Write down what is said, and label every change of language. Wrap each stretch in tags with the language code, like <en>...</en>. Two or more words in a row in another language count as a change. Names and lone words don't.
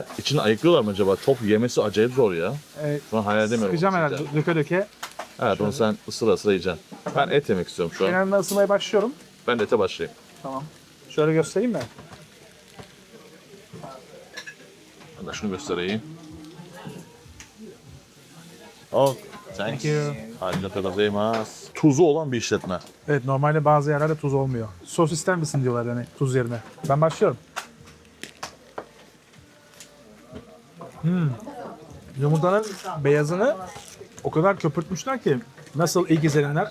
<tr>İçini ayıklıyorlar mı acaba? Çok yemesi acayip zor ya. Şu an hayal edemiyorum. Sıkacağım onu herhalde, sizce. döke döke. Evet onu sen ısıra ısıra yiyeceksin. Ben et yemek istiyorum şu an. Genelde ısınmaya başlıyorum. Ben de ete başlayayım. Tamam. Şöyle göstereyim mi? Ben de şunu göstereyim.</tr> <en>Oh, thanks. Thank you.</en> <ja>ありがとうございます.</ja> <tr>Tuzu olan bir işletme. Evet, normalde bazı yerlerde tuz olmuyor. Sos ister misin diyorlar yani tuz yerine. Ben başlıyorum. Yumurtanın beyazını o kadar köpürtmüşler ki. Nasıl ilk izlenimler?</tr>